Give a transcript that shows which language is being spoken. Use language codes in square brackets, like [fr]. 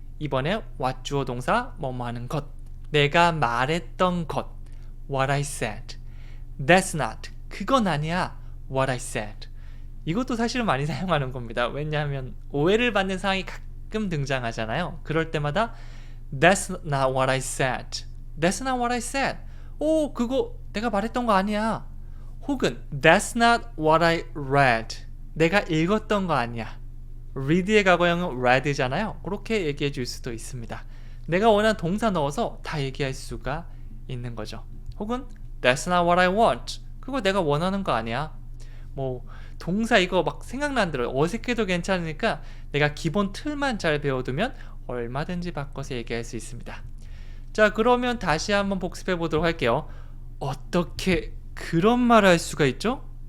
[ko] 이번에 what 주어 동사, 뭐뭐 하는 것, 내가 말했던 것, [en] what I said. That's not, [ko] 그건 아니야, [en] what I said. [ko] 이것도 사실은 많이 사용하는 겁니다. 왜냐하면 오해를 받는 상황이 가끔 등장하잖아요. 그럴 때마다 [en] That's not what I said. That's not what I said. [ko] 오, 그거 내가 말했던 거 아니야. 혹은 [en] That's not what I read. [ko] 내가 읽었던 거 아니야. read의 과거형은 read잖아요. 그렇게 얘기해 줄 수도 있습니다. 내가 원하는 동사 넣어서 다 얘기할 수가 있는 거죠. 혹은 [en] That's not what I want. [ko] 그거 내가 원하는 거 아니야. 뭐 동사 이거 막 생각나는 대로 어색해도 괜찮으니까 내가 기본 틀만 잘 배워두면 얼마든지 바꿔서 얘기할 수 있습니다. 자, 그러면 다시 한번 복습해 보도록 할게요. 어떻게 그런 말을 할 수가 있죠?